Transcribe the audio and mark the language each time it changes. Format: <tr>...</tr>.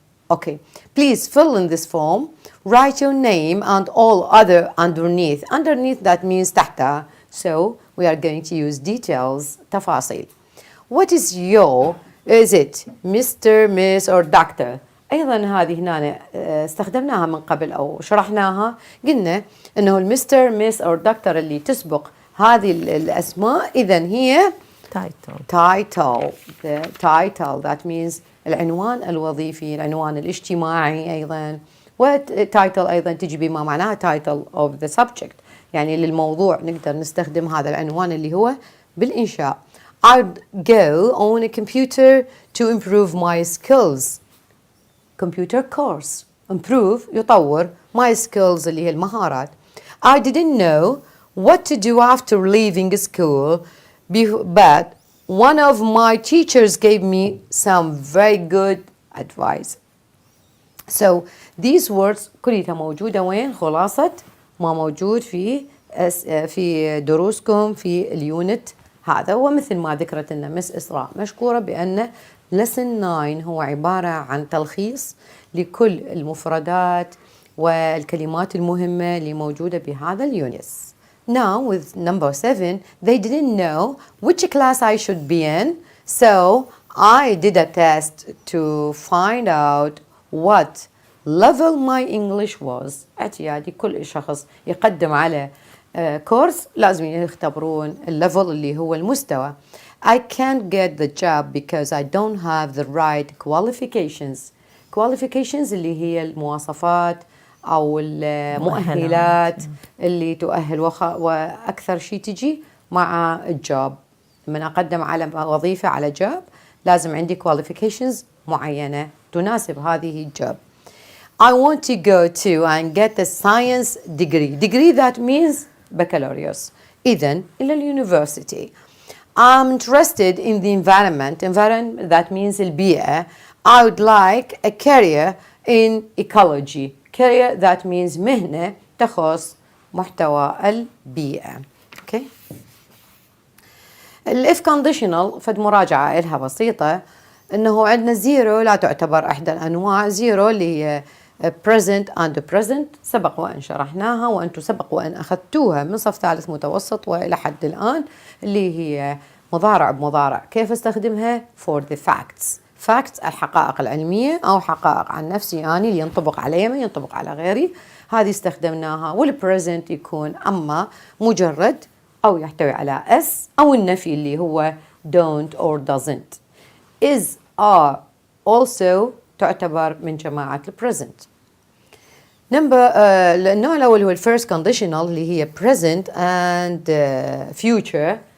<en>Okay, please fill in this form. Write your name and all other underneath. Underneath that means</en> <ar>تحتها.</ar> <en>So we are going to use details</en> <ar>تفاصيل.</ar> <en>What is your? Is it Mr, Miss or Doctor?</en> <ar>أيضا هذه هنا استخدمناها من قبل أو شرحناها. قلنا إنه المستر ميس أو دكتور اللي تسبق هذه الأسماء إذن هي title.</ar> <en>The title that means</en> <ar>العنوان الوظيفي, العنوان الاجتماعي أيضا. والتايتل أيضا تجي بما معناها title of the subject يعني للموضوع نقدر نستخدم هذا العنوان اللي هو بالإنشاء.</ar> <en>I'd go on a computer to improve my skills. Computer course. improve</en> <ar>يطور</ar> <en>my skills</en> <ar>اللي هي المهارات.</ar> <en>I didn't know what to do after leaving school, but one of my teachers gave me some very good advice.</en> <ar>So these words كلها موجودة وين؟ خلاصة ما موجود في دروسكم في اليونت هذا. ومثل ما ذكرت لنا مس إسراء مشكورة بأن lesson 9 هو عبارة عن تلخيص لكل المفردات والكلمات المهمة اللي موجودة بهذا اليونت.</ar> <en>Now with number 7, they didn't know which class I should be in, so I did a test to find out what level my English was.</en> <ar>اعتيادي كل شخص يقدم على كورس لازم يختبرون الليفل اللي هو المستوى.</ar> <en>I can't get the job because I don't have the right qualifications.</en> <ar>Qualifications اللي هي المواصفات أو المؤهلات اللي تؤهل وأكثر شيء تجي مع الجوب. من أقدم على وظيفة على جوب لازم عندي qualifications معينة تناسب هذه الجوب.</ar> <en>I want to go to and get a science degree. Degree that means baccalaureate.</en> <ar>إذن إلى اليونيفرسيتي.</ar> <en>I'm interested in the environment. Environment that means</en> <ar>البيئة.</ar> <en>I would like a career in ecology. Career that means</en> <ar>مهنة تخص محتوى البيئة.</ar> <en>Okay.</en> <ar>الإف conditional فد مراجعة إلها بسيطة إنه عندنا زيرو لا تعتبر إحدى الأنواع. زيرو اللي هي</ar> <en>present and present</en> <ar>سبق وأن شرحناها وأنتم سبق وأن أخذتوها من صف ثالث متوسط وإلى حد الآن اللي هي مضارع بمضارع. كيف استخدمها؟</ar> <en>for the facts.</en> <ar>facts الحقائق العلمية أو حقائق عن نفسي أنا اللي ينطبق علي ما ينطبق على غيري. هذه استخدمناها. والpresent يكون أما مجرد أو يحتوي على s أو النفي اللي هو</ar> <en>don't or doesn't. is are also</en> <ar>تعتبر من جماعة</ar> <en>present.</en> <ar>النوع الأول هو first conditional اللي هي</ar> <en>present and future.</en>